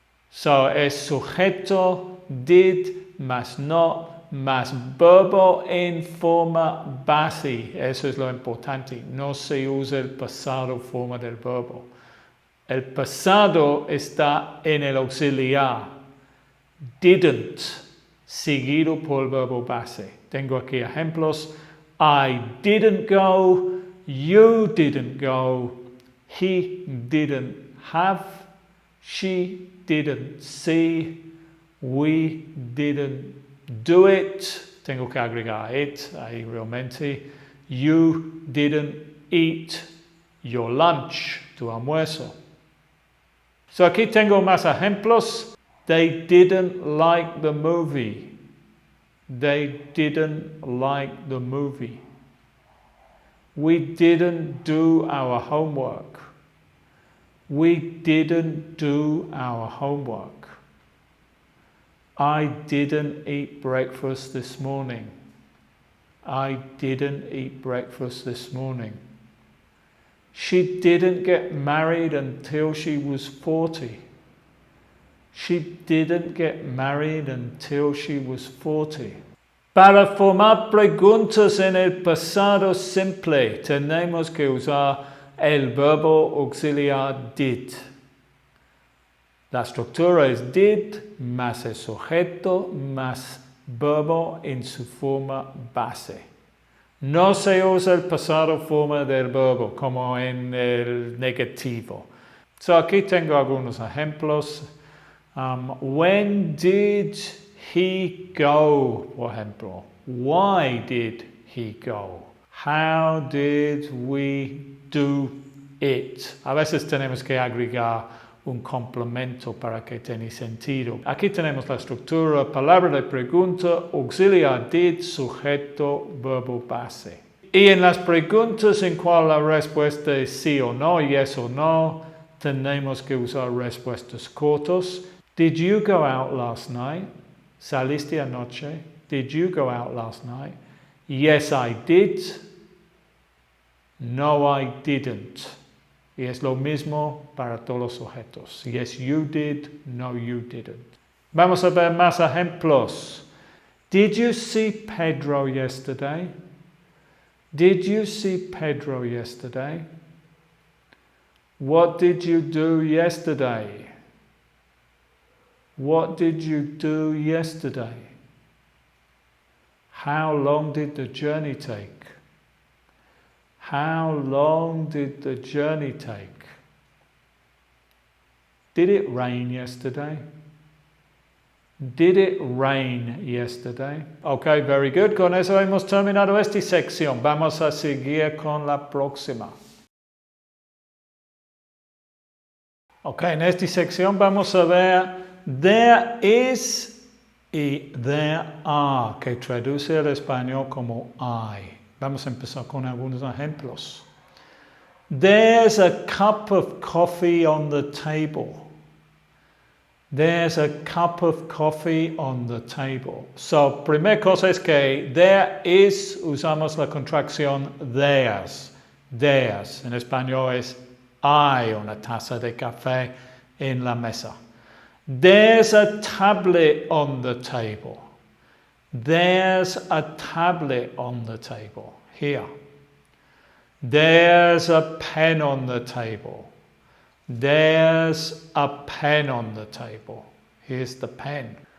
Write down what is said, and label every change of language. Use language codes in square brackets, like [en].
[es] So es sujeto did más not más verbo en forma base. Eso es lo importante. No se usa el pasado forma del verbo. El pasado está en el auxiliar didn't, seguido por el verbo base. Tengo aquí ejemplos: [en] I didn't go, you didn't go, he didn't have, she didn't see, we didn't do it. [es] Tengo que agregar it ahí realmente. [en] You didn't eat your lunch, [es] tu almuerzo. So aquí tengo más ejemplos. [en] They didn't like the movie. They didn't like the movie. We didn't do our homework. We didn't do our homework. I didn't eat breakfast this morning. I didn't eat breakfast this morning. She didn't get married until she was 40. She didn't get married until she was 40. [es] Para formar preguntas en el pasado simple, tenemos que usar el verbo auxiliar did. La estructura es did más el sujeto más verbo en su forma base. No se usa el pasado forma del verbo como en el negativo. So aquí tengo algunos ejemplos. [en] When did he go, [es] por ejemplo? [en] Why did he go? How did we do it? [es] A veces tenemos que agregar un complemento para que tenga sentido. Aquí tenemos la estructura, palabra de pregunta, auxiliar did, sujeto, verbo base. Y en las preguntas en cual la respuesta es sí o no, yes o no, tenemos que usar respuestas cortas. [en] Did you go out last night? [es] ¿Saliste anoche? [en] Did you go out last night? Yes, I did. No, I didn't. [es] Y es lo mismo para todos los sujetos. [en] Yes, you did. No, you didn't. [es] Vamos a ver más ejemplos. [en] Did you see Pedro yesterday? Did you see Pedro yesterday? What did you do yesterday? What did you do yesterday? How long did the journey take? How long did the journey take? Did it rain yesterday? Did it rain yesterday? Okay, very good. [es] Con eso hemos terminado esta sección. Vamos a seguir con la próxima. Okay, en esta sección vamos a ver there is y there are, que traduce al español como hay. Vamos a empezar con algunos ejemplos. [en] There's a cup of coffee on the table. There's a cup of coffee on the table. [es] So, primera cosa es que there is, usamos la contracción there's. There's. En español es hay una taza de café en la mesa. [en] There's a tablet on the table. There's a tablet on the table. Here. There's a pen on the table. There's a pen on the table. Here's the pen.